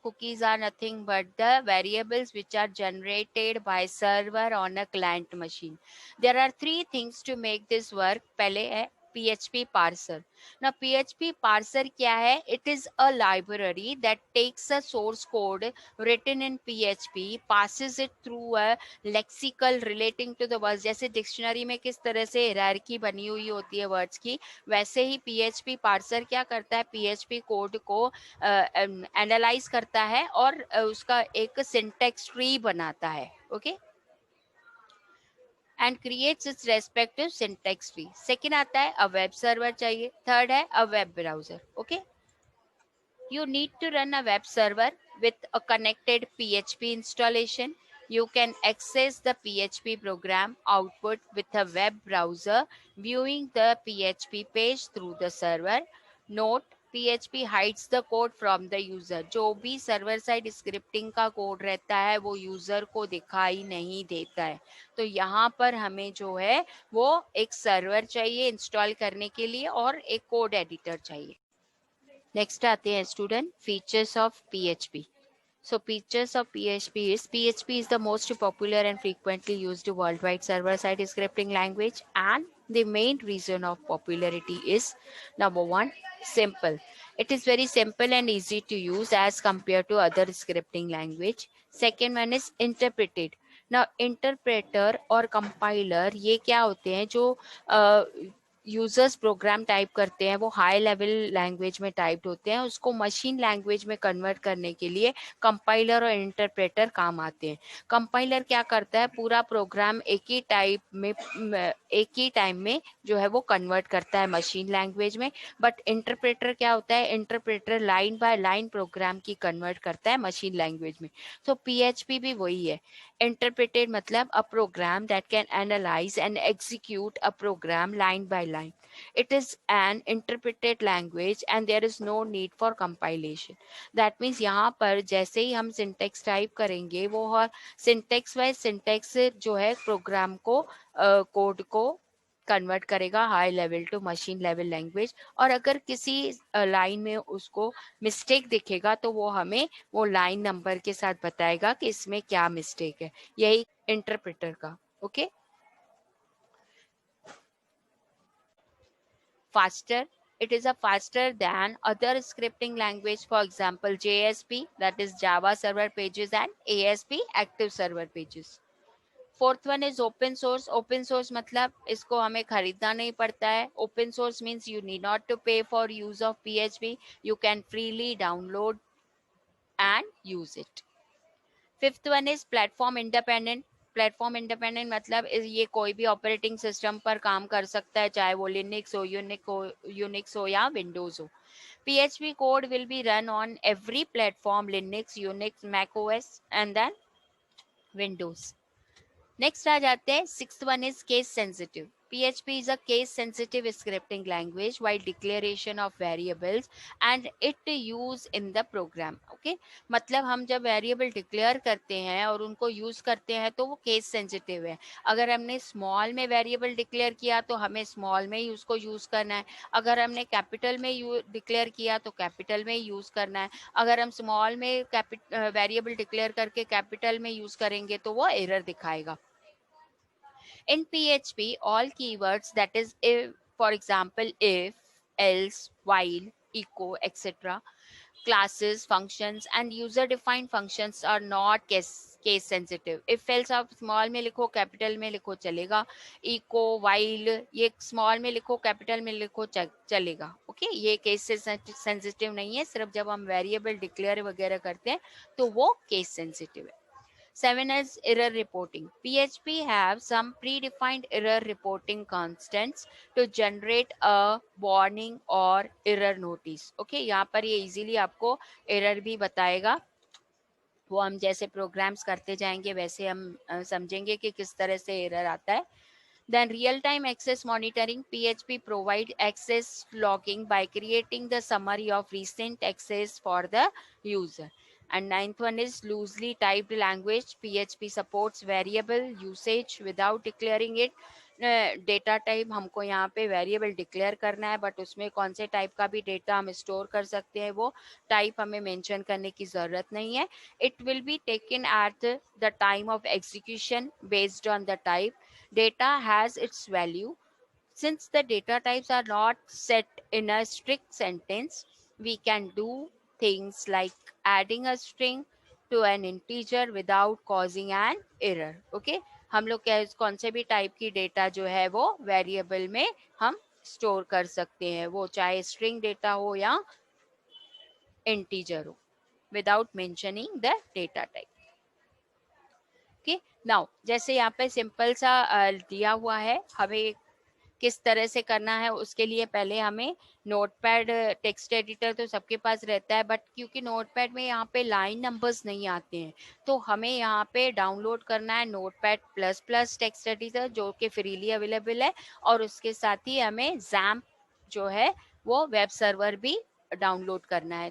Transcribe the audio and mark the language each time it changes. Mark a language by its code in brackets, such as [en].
[en] Cookies are nothing but the variables which are generated by server on a client machine. There are three things to make this work. [hi] पहले है PHP parser. [en] Now PHP parser [hi] क्या है? [en] It is a library that takes a source code written in PHP, passes it through a lexical relating to the words. [hi] जैसे dictionary में किस तरह से hierarchy बनी हुई होती है वर्ड्स की, वैसे ही PHP पार्सर क्या करता है? PHP कोड को एनालाइज करता है और उसका एक सिंटैक्स ट्री बनाता है. [en] Okay, and creates its respective syntax tree. [hi] Second आता है अ वेब सर्वर चाहिए. थर्ड है a web browser. [en] Okay, you need to run a web server with a connected PHP installation. You can access the PHP program output with a web browser viewing the PHP page through the server. Note, PHP hides the code from the user. [hi] जो भी server side scripting का code रहता है वो user को दिखाई नहीं देता है. तो यहाँ पर हमें जो है वो एक सर्वर चाहिए इंस्टॉल करने के लिए और एक कोड एडिटर चाहिए. नेक्स्ट आते हैं student features of PHP. [en] So features of PHP is the most popular and frequently used worldwide server-side scripting language, and the main reason of popularity is number one, simple. It is very simple and easy to use as compared to other scripting language. Second one is interpreted. [hi] Now interpreter और compiler ये क्या होते हैं जो users program type करते हैं वो high level language में टाइप्ड होते हैं, उसको मशीन लैंग्वेज में कन्वर्ट करने के लिए कंपाइलर और इंटरप्रेटर काम आते हैं. कंपाइलर क्या करता है, पूरा प्रोग्राम एक ही टाइम में जो है वो कन्वर्ट करता है मशीन लैंग्वेज में. बट इंटरप्रेटर क्या होता है, interpreter line by line programme की कन्वर्ट करता है मशीन लैंग्वेज में. तो PHP भी वही है. [en] Interpreted [hi] मतलब [en] a program that can analyze and execute a program line by line. It is an interpreted language and there is no need for compilation. That means [hi] यहाँ पर जैसे ही हम syntax टाइप करेंगे वो हर syntax वाइज syntax जो है programme को code को कन्वर्ट करेगा high level two machine level language. और अगर किसी लाइन में उसको मिस्टेक दिखेगा तो वो हमें वो लाइन नंबर के साथ बताएगा कि इसमें क्या मिस्टेक है. यही इंटरप्रेटर का. Okay. [en] Faster. It is a faster than other scripting language, for example JSP, that is Java Server Pages, and ASP, Active Server Pages. Fourth one is open source. [hi] Open source मतलब इसको हमें खरीदना नहीं पड़ता है. [en] Open source means you need not to pay for use of PHP. You can freely download and use it. Fifth one is platform independent. [hi] Platform independent मतलब ये कोई भी ऑपरेटिंग सिस्टम पर काम कर सकता है, चाहे वो लिनक्स हो, यूनिक्स हो या विंडोज हो. [en] PHP code will be run on every platform, Linux, Unix, Mac OS and then Windows. [hi] Next आ जाते हैं. [en] Sixth one is case sensitive. PHP is a case sensitive scripting language while declaration of variables and it use in the program. [hi] Okay, मतलब हम जब variable declare करते हैं और उनको use करते हैं तो वो केस सेंसिटिव है. अगर हमने स्मॉल में वेरिएबल डिक्लेयर किया तो हमें स्मॉल में ही उसको यूज करना है. अगर हमने कैपिटल में डिक्लेयर किया तो कैपिटल में ही यूज करना है. अगर हम स्मॉल में वेरिएबल डिक्लेयर करके कैपिटल में यूज करेंगे तो वो एरर दिखाएगा. [en] In PHP, all keywords, that is, if, for example, if, else, while, echo, etc., classes, functions, and user-defined functions are not case sensitive. [hi] If else आप small में लिखो capital में लिखो चलेगा. echo, while ये small में लिखो capital में लिखो चलेगा. ओके, ये case sensitive नहीं है. सिर्फ जब हम variable declare वगैरह करते हैं तो वो case sensitive है. [en] 7 is error reporting. PHP have some predefined error reporting constants to generate a warning or error notice. [hi] Okay, यहाँ पर ये easily आपको error भी बताएगा. वो हम जैसे प्रोग्राम्स करते जाएंगे वैसे हम समझेंगे कि किस तरह से एरर आता है. [en] Then real-time access monitoring. PHP provide access logging by creating the summary of recent access for the user. And ninth one is loosely typed language. PHP supports variable usage without declaring it. [hi] Data type हमको यहाँ पे variable declare करना है but उसमें कौन से type का भी डेटा हम स्टोर कर सकते हैं वो टाइप हमें मेंशन करने की ज़रूरत नहीं है. [en] It will be taken at the time of execution based on the type. Data has its value. Since the data types are not set in a strict sentence, we can do things like adding a string to an integer without causing an error. [hi] Okay, हम लोग कौन से भी type की data जो है वो variable में हम स्टोर कर सकते हैं, वो चाहे स्ट्रिंग डेटा हो या इंटीजर हो, [en] Without mentioning the data type. [hi] Okay, now जैसे यहाँ पे सिंपल सा दिया हुआ है, हमें किस तरह से करना है उसके लिए पहले हमें नोटपैड, टेक्स्ट एडिटर तो सबके पास रहता है बट क्योंकि नोटपैड में यहाँ पे लाइन नंबर्स नहीं आते हैं तो हमें यहाँ पे डाउनलोड करना है notepad plus plus text editor जो कि फ्रीली अवेलेबल है. और उसके साथ ही हमें XAMPP जो है वो वेब सर्वर भी डाउनलोड करना है।